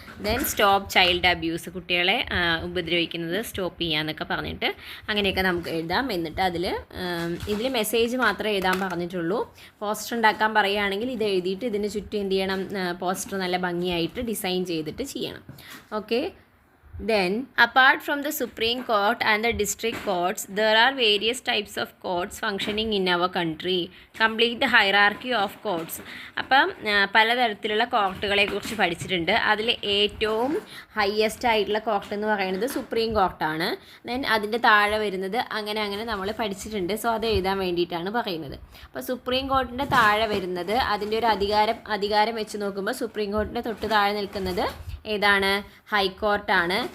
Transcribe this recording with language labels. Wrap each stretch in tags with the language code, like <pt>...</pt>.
<ml>Then stop child abuse, കുട്ടികളെ ഉപദ്രവിക്കുന്നത് stop ചെയ്യുക എന്നൊക്കെ പറഞ്ഞിട്ട് അങ്ങനെയൊക്കെ നമുക്ക് എഴുതാം. എന്നിട്ട് ഇതിൽ മെസ്സേജ് മാത്രമേ എഴുതാൻ പറഞ്ഞിട്ടുള്ളൂ. പോസ്റ്റർ ഉണ്ടാക്കാൻ പറയുകയാണെങ്കിൽ ഇത് എഴുതിയിട്ട് ഇതിന് ചുറ്റും എന്ത് ചെയ്യണം? പോസ്റ്റർ നല്ല ഭംഗിയായിട്ട് ഡിസൈൻ ചെയ്തിട്ട് ചെയ്യണം. Okay.</ml> <en>Then, apart from the Supreme Court and the district courts, there are various types of courts functioning in our country. Complete the hierarchy of courts.</en> <ml>അപ്പം പലതരത്തിലുള്ള കോർട്ടുകളെ കുറിച്ച് പഠിച്ചിട്ടുണ്ട്. അതിൽ ഏറ്റവും ഹയസ്റ്റ് ആയിട്ടുള്ള കോർട്ട് എന്ന് പറയുന്നത് സുപ്രീം കോർട്ടാണ്. ദെൻ അതിൻ്റെ താഴെ വരുന്നത് അങ്ങനെ നമ്മൾ പഠിച്ചിട്ടുണ്ട്. സോ അത് എഴുതാൻ വേണ്ടിയിട്ടാണ് പറയുന്നത്. അപ്പോൾ സുപ്രീം കോർട്ടിൻ്റെ താഴെ വരുന്നത് അതിൻ്റെ ഒരു അധികാരം വെച്ച് നോക്കുമ്പോൾ സുപ്രീം കോർട്ടിൻ്റെ തൊട്ട് താഴെ നിൽക്കുന്നത് ഏതാണ്? ഹൈക്കോർട്ടാണ്.</ml>